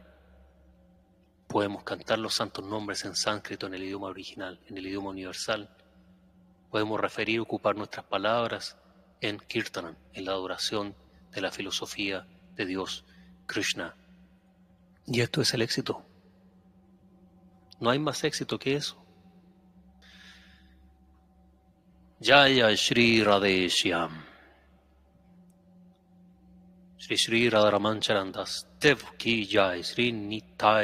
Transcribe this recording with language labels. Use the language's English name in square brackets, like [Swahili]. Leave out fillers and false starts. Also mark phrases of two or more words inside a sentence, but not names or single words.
[Spanish] Podemos cantar los santos nombres en sánscrito, en el idioma original, en el idioma universal. Podemos referir, ocupar nuestras palabras en Kirtanan, en la adoración de la filosofía de Dios, Krishna. Y esto es el éxito. No hay más éxito que eso. [Sanskrit] Jaya Shri Radeshyam. [Hindi] Shri Shri Radharaman Charandas Dev Ki Jai Shri Nitai